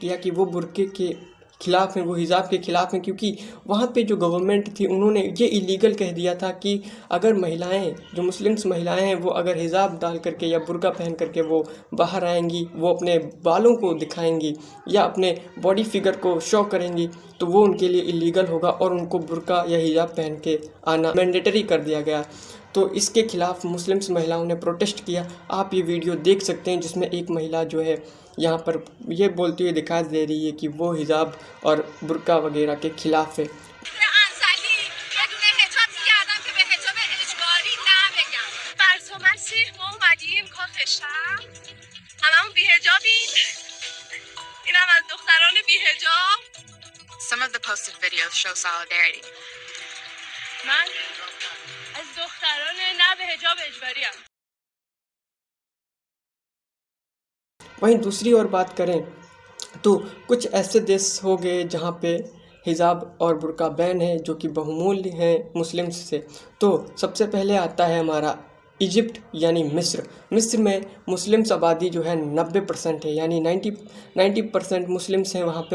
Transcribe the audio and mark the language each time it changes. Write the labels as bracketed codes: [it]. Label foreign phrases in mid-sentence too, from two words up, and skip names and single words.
[hi] किया कि वो बुर्के के खिलाफ हैं, वो हिजाब के खिलाफ हैं, क्योंकि वहाँ पे जो गवर्नमेंट थी उन्होंने ये इलीगल कह दिया था कि अगर महिलाएं, जो मुस्लिम्स महिलाएं हैं, वो अगर हिजाब डाल करके या बुर्का पहन करके वो बाहर आएंगी, वो अपने बालों को दिखाएंगी या अपने [en] body figure [hi] को शो करेंगी, तो वो उनके लिए इलीगल होगा और उनको बुर्का या हिजाब पहन के आना मैंडेटरी कर दिया गया। तो इसके खिलाफ मुस्लिम्स महिलाओं ने प्रोटेस्ट किया। आप ये वीडियो देख सकते हैं जिसमें एक महिला जो है यहाँ पर ये बोलती हुई दिखाई दे रही है कि वो हिजाब और बुर्का वगैरह के खिलाफ है। [en] Some of the posted videos show solidarity. [fa] من از دختران نه به حجاب اجباری ام. [hi] वहीं दूसरी ओर बात करें तो कुछ ऐसे देश हो गए जहाँ पे हिजाब और बुर्का बैन है, जो कि बहुमूल्य हैं मुस्लिम्स से। तो सबसे पहले आता है हमारा इजिप्ट यानी मिस्र में मुस्लिम्स आबादी जो है 90% है, यानी 90% मुस्लिम्स हैं वहाँ पे।